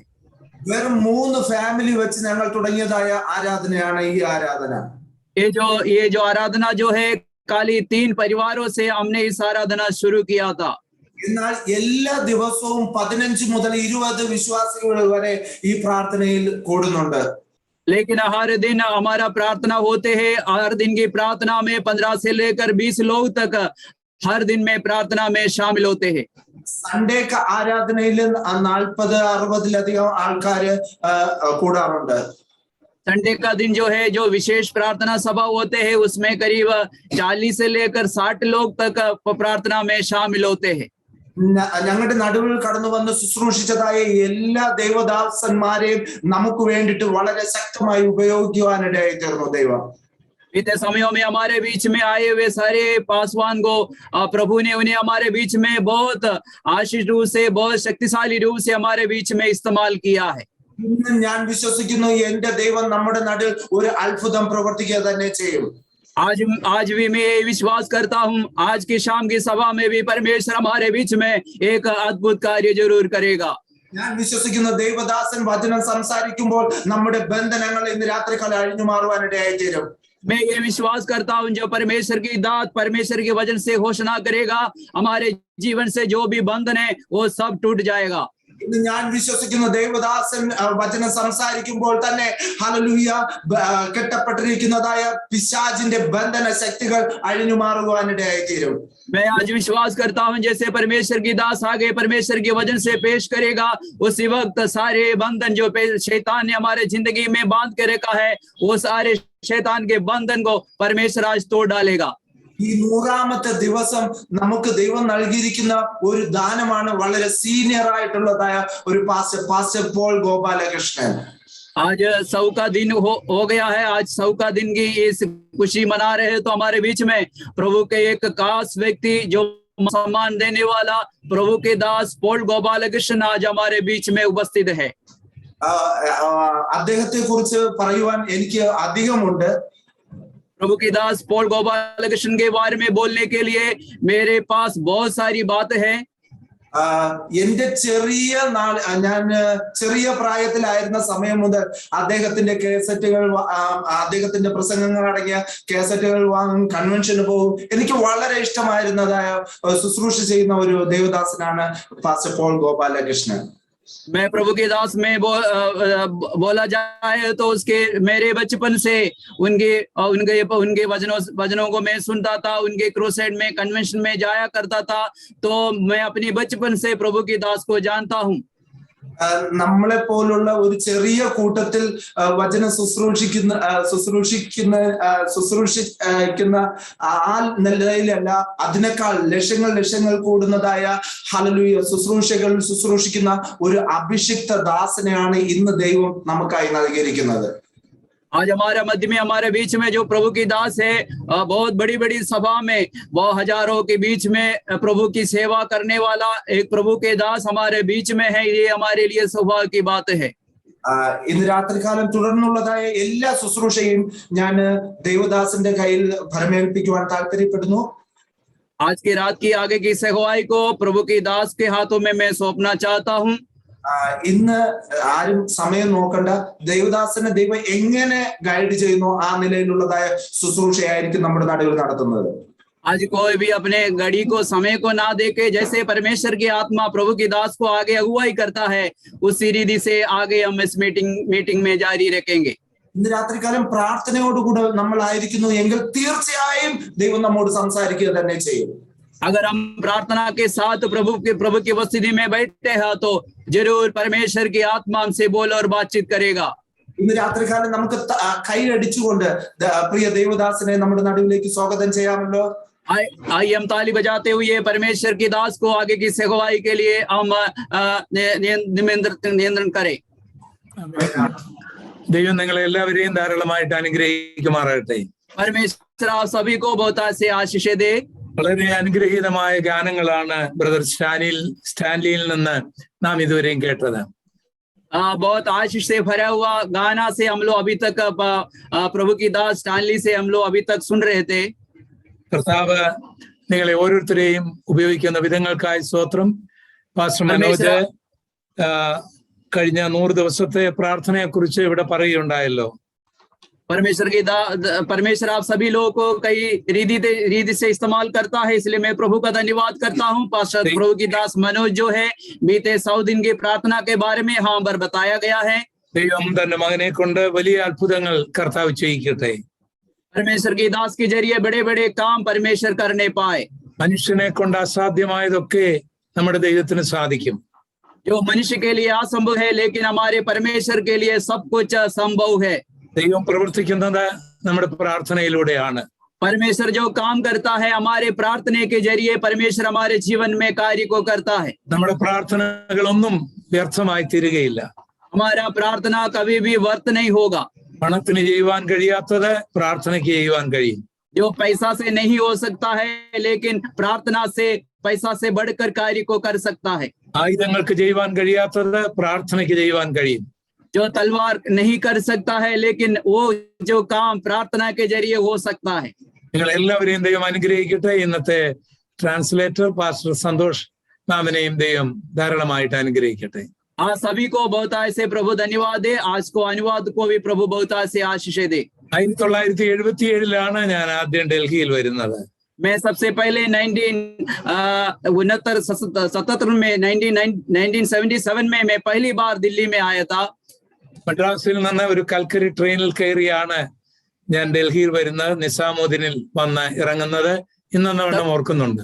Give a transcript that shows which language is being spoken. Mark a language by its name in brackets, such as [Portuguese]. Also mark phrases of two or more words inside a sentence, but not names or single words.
[Malayalam] വെറും 3 ഫാമിലി വെച്ച് ഞങ്ങൾ തുടങ്ങിയതായ ആരാധനയാണ് ഈ ആരാധന। [Hindi] ये जो आराधना जो है खाली 3 परिवारों से हमने इस आराधना शुरू किया था। [Malayalam] എന്നാൽ എല്ലാ ദിവസവും 15 മുതൽ 20 വിശ്വാസികൾ വരെ ഈ പ്രാർത്ഥനയിൽ കൂടുന്നുണ്ട്। [Hindi] लेकिन हर दिन हमारा प्रार्थना होते हैं। हर दिन की प्रार्थना में 15 से लेकर 20 लोग तक हर दिन में प्रार्थना में शामिल होते हैं। [Malayalam] സൺഡേ ആരാധനയിൽ 40-60 ആൾക്കാര് കൂടാറുണ്ട്। [Hindi] संडे का दिन जो है, जो विशेष प्रार्थना सभा होते हैं, उसमें करीब 40 से लेकर 60 लोग तक प्रार्थना में शामिल होते हैं। [Malayalam] ഞങ്ങളുടെ നടുവിൽ കടന്നു വന്ന് ശുശ്രൂഷിച്ചതായ എല്ലാ ദൈവദാസന്മാരെയും നമുക്ക് വേണ്ടിയിട്ട് വളരെ ശക്തമായി ഉപയോഗിക്കുവാനിടയായി തീർന്നു ദൈവം. [Hindi] बीते समयों में हमारे बीच में आए हुए सारे पासवान को प्रभु ने उन्हें हमारे बीच में बहुत आशीष रूप से, बहुत शक्तिशाली रूप से हमारे बीच में इस्तेमाल किया है। [Malayalam] ഇന്ന് ഞാൻ വിശ്വസിക്കുന്നു എന്റെ ദൈവം നമ്മുടെ നടുവിൽ ഒരു അത്ഭുതം പ്രവർത്തിക്കുക തന്നെ ചെയ്യും. [Hindi] आज भी मैं ये विश्वास करता हूँ, आज की शाम की सभा में भी परमेश्वर हमारे बीच में एक अद्भुत कार्य जरूर करेगा। [Malayalam] ഞാൻ വിശ്വസിക്കുന്ന ദൈവദാസൻ വചനം സംസാരിക്കുമ്പോൾ നമ്മുടെ ബന്ധനങ്ങൾ ഇന്ന് രാത്രികാലം അഴിഞ്ഞു മാറുവാനിടയായി തീരും. [Hindi] मैं ये विश्वास करता हूँ, जो परमेश्वर की दात, परमेश्वर के वचन से घोषणा करेगा, हमारे जीवन से जो भी बंधन है वो सब टूट जाएगा। [Malayalam] ഇന്ന് ഞാൻ വിശ്വസിക്കുന്ന ദൈവദാസൻ വചനം സംസാരിക്കുമ്പോൾ തന്നെ ഹല്ലേലൂയ കെട്ടപ്പെട്ടിരിക്കുന്നതായ പിശാചിന്റെ ബന്ധന ശക്തികൾ അഴിഞ്ഞു മാറുവാനിടയായി തീരും. [Hindi] मैं आज विश्वास करता हूँ, जैसे परमेश्वर की दास आगे परमेश्वर के वचन से पेश करेगा, उसी वक्त सारे बंधन जो शैतान ने हमारे जिंदगी में बांध के रखा है, वो सारे शैतान के बंधन को परमेश्वर आज तोड़ डालेगा। [Malayalam] ഈ 100ാമത്തെ ദിവസം നമുക്ക് ദൈവം നൽകിയിരിക്കുന്ന ഒരു ദാനമാണ് വളരെ സീനിയർ ആയിട്ടുള്ളതായ ഒരു പാസ്റ്റർ പോൾ ഗോപാലകൃഷ്ണൻ. [Hindi] आज 100 का दिन हो गया है। आज 100 का दिन की इस खुशी मना रहे हैं, तो हमारे बीच में प्रभु के एक खास व्यक्ति, जो सम्मान देने वाला प्रभु के दास पोल गोपालकृष्ण आज हमारे बीच में उपस्थित है। [Malayalam] അദ്ദേഹത്തെ കുറിച്ച് പറയുവാൻ എനിക്ക് അധികമുണ്ട്. [Hindi] प्रभु की दास पोल गोपालकृष्ण के बारे में बोलने के लिए मेरे पास बहुत सारी बात है। [Malayalam] എന്റെ ഞാൻ ചെറിയ പ്രായത്തിലായിരുന്ന സമയം മുതൽ അദ്ദേഹത്തിന്റെ കേസറ്റുകൾ, അദ്ദേഹത്തിന്റെ പ്രസംഗങ്ങൾ അടങ്ങിയ കേസറ്റുകൾ വാങ്ങും, കൺവെൻഷന് പോകും. എനിക്ക് വളരെ ഇഷ്ടമായിരുന്നതായ ശുശ്രൂഷ ചെയ്യുന്ന ഒരു ദേവദാസനാണ് പാസ്റ്റർ പോൾ ഗോപാലകൃഷ്ണൻ. [Hindi] मैं प्रभु के दास में बोला जाए तो उसके मेरे बचपन से उनके वचनों को मैं सुनता था, उनके क्रूसेड में, कन्वेंशन में जाया करता था, तो मैं अपनी बचपन से प्रभु के दास को जानता हूँ। [Malayalam] നമ്മളെ പോലുള്ള ഒരു ചെറിയ കൂട്ടത്തിൽ വചനം ശുശ്രൂഷിക്കുന്ന ആ നിലയിലല്ല, അതിനേക്കാൾ ലക്ഷങ്ങൾ കൂടുന്നതായ ഹല്ലേലൂയ ശുശ്രൂഷിക്കുന്ന ഒരു അഭിഷിക്ത ദാസനെയാണ് ഇന്ന് ദൈവം നമുക്കായി നൽകിയിരിക്കുന്നത്. [Hindi] आज हमारे मध्य में, हमारे बीच में जो प्रभु की दास है, बहुत बड़ी बड़ी सभा में, वो हजारों के बीच में प्रभु की सेवा करने वाला एक प्रभु के दास हमारे बीच में है। ये हमारे लिए सौभाग्य की बात है। [Malayalam] ഇന്ന് രാത്രികാലം തുടർന്നുള്ളതായ എല്ലാ ശുശ്രൂഷയും ഞാൻ ദേവദാസന്റെ കയ്യിൽ ഭരമേൽപ്പിക്കുവാൻ താല്പര്യപ്പെടുന്നു. [Hindi] आज की रात की आगे की सेवाई को प्रभु की दास के हाथों में मैं सौंपना चाहता हूँ। [Malayalam] ഇന്ന് ആരും സമയം നോക്കണ്ട, ദൈവദാസനെ ദൈവം എങ്ങനെ ഗൈഡ് ചെയ്യുന്നു ആ നിലയിലുള്ളതായ ശുശ്രൂഷയായിരിക്കും നമ്മുടെ നടുവിൽ നടത്തുന്നത്. [Hindi] आज कोई भी अपने घड़ी को, समय को ना देके, जैसे परमेश्वर की आत्मा प्रभु की दास को आगे अगुवाई करता है, उसी रीति से आगे हम इस मीटिंग में जारी रखेंगे। [Malayalam] ഇന്ന് രാത്രികാലം പ്രാർത്ഥനയോടുകൂടെ നമ്മൾ ആയിരിക്കുന്നു എങ്കിൽ തീർച്ചയായും ദൈവം നമ്മോട് സംസാരിക്കുക തന്നെ ചെയ്യും. [Hindi] अगर हम प्रार्थना के साथ प्रभु की उपस्थिति में बैठते हैं, तो जरूर परमेश्वर की आत्मा हमसे बोल और बातचीत करेगा। [Malayalam] ഇന്ന് രാത്രികാലം നമുക്ക് കൈയടിച്ചുകൊണ്ട് പ്രിയ ദേവദാസനെ നമ്മുടെ നടുവിലേക്ക് സ്വാഗതം ചെയ്യാമല്ലോ. [Hindi] आइए हम ताली बजाते हुए परमेश्वर की दास को आगे की सेवाई के लिए हम नियंत्रण करें। [Malayalam] ദൈവം നിങ്ങളെ എല്ലാവരെയും ധാരാളമായിട്ട് അനുഗ്രഹിക്കുമാറാകട്ടെ. [Hindi] परमेश्वर आप सभी को बहुत से आशीष दे। [Malayalam] വളരെ അനുഗ്രഹീതമായ ഗാനങ്ങളാണ് ബ്രദർ സ്റ്റാൻലിയിൽ നിന്ന് നാം ഇതുവരെയും കേട്ടത്. [Hindi] बहुत आशीष से भरा हुआ गाना से हम लोग अभी तक प्रभु की दास स्टानली से हम लोग अभी तक सुन रहे थे। [Malayalam] കർത്താവ് നിങ്ങളെ ഓരോരുത്തരെയും ഉപയോഗിക്കുന്ന വിധങ്ങൾക്കായി സ്തോത്രം. പാസ്റ്റർ മനോജ് കഴിഞ്ഞ 100 ദിവസത്തെ പ്രാർത്ഥനയെ കുറിച്ച് ഇവിടെ പറയുകയുണ്ടായല്ലോ. [Hindi] परमेश्वर आप सभी लोगों को कई रीति से इस्तेमाल करता है, इसलिए मैं प्रभु का धन्यवाद करता हूँ। पास्टर प्रभु की दास मनोज जो है, बीते 100 दिन की प्रार्थना के बारे में यहाँ पर बताया गया है। [Malayalam] ദൈവം തന്റെ മകനെ കൊണ്ട് വലിയ അത്ഭുതങ്ങൾ കർത്താവ് ചെയ്യിക്കട്ടെ. [Hindi] परमेश्वर की दास के जरिए बड़े बड़े काम परमेश्वर करने पाए। [Malayalam] മനുഷ്യനെ കൊണ്ട് അസാധ്യമായതൊക്കെ നമ്മുടെ ദൈവത്തിന് സാധിക്കും. [Hindi] जो मनुष्य के लिए असंभव है, लेकिन हमारे परमेश्वर के लिए सब कुछ संभव है। [Malayalam] ദൈവം പ്രവർത്തിക്കുന്നത് നമ്മുടെ പ്രാർത്ഥനയിലൂടെയാണ്. [Hindi] परमेश्वर जो काम करता है हमारे प्रार्थना के जरिए परमेश्वर हमारे जीवन में कार्य को करता है. [Malayalam] നമ്മുടെ പ്രാർത്ഥനകളൊന്നും വ്യർത്ഥമായി തീരുകയില്ല. [Hindi] हमारा प्रार्थना कभी भी व्यर्थ नहीं होगा. [Malayalam] പണത്തിന് ചെയ്യുവാൻ കഴിയാത്തത് പ്രാർത്ഥനയ്ക്ക് ചെയ്യുവാൻ കഴിയും. [Hindi] जो पैसा से नहीं हो सकता है लेकिन प्रार्थना से पैसा से बढ़कर कार्य को कर सकता है. [Malayalam] ആയുധങ്ങൾക്ക് ചെയ്യുവാൻ കഴിയാത്തത് പ്രാർത്ഥനയ്ക്ക് ചെയ്യുവാൻ കഴിയും. [Hindi] जो तलवार नहीं कर सकता है लेकिन वो जो काम प्रार्थना के जरिए हो सकता है. [Malayalam] നിങ്ങൾ എല്ലാവരെയും ദൈവം അനുഗ്രഹിക്കട്ടെ. ഇന്നത്തെ [English] translator pastor [Malayalam] സന്തോഷ് മാമനെയും ദൈവം ധാരാളമായിട്ട് അനുഗ്രഹിക്കട്ടെ. [Hindi] आज सभी को बहुतायत से प्रभु धन्यवाद दे. आज को अनुवाद को भी प्रभु बहुतायत से आशीष दे. [Malayalam] 1977 ഞാൻ ആദ്യം ഡൽഹിയിൽ വരുന്നത്. [Hindi] मैं सबसे पहले 1977 में 1977 में मैं पहली बार दिल्ली में आया था. [Malayalam] മദ്രാസിൽ നിന്ന് ഒരു കൽക്കരി ട്രെയിനിൽ കയറിയാണ് ഞാൻ ഡൽഹിയിൽ വരുന്നത്. നിസാമുദ്ദീനിൽ വന്ന് ഇറങ്ങുന്നത് ഇന്നെന്നവണ്ണം ഓർക്കുന്നുണ്ട്.